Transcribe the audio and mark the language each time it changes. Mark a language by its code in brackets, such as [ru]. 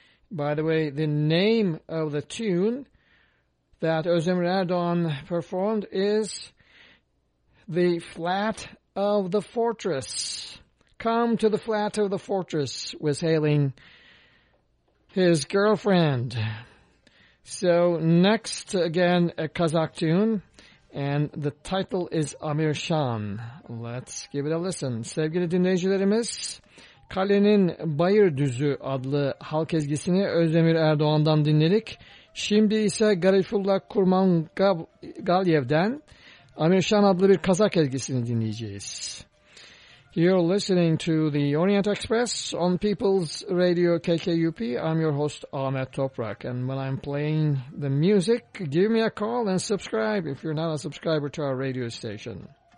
[en] By the way, the name of the tune that Özdemir Erdoğan performed is The Flat of the Fortress. Come to the Flat of the Fortress was hailing his girlfriend. So next again a Kazakh tune, and the title is Amir Shan. Let's give it a listen. [tr] Sevgili dinleyicilerimiz, Kalenin Bayır Düzü adlı halk ezgisini Özdemir Erdoğan'dan dinledik. Şimdi ise Garifulla Kurmangaliyev'den Amir Shan adlı bir Kazak ezgisini dinleyeceğiz. [en] You're listening to the Orient Express on People's Radio KKUP. I'm your host, Ahmet Toprak. And when I'm playing the music, give me a call and subscribe if you're not a subscriber to our radio station.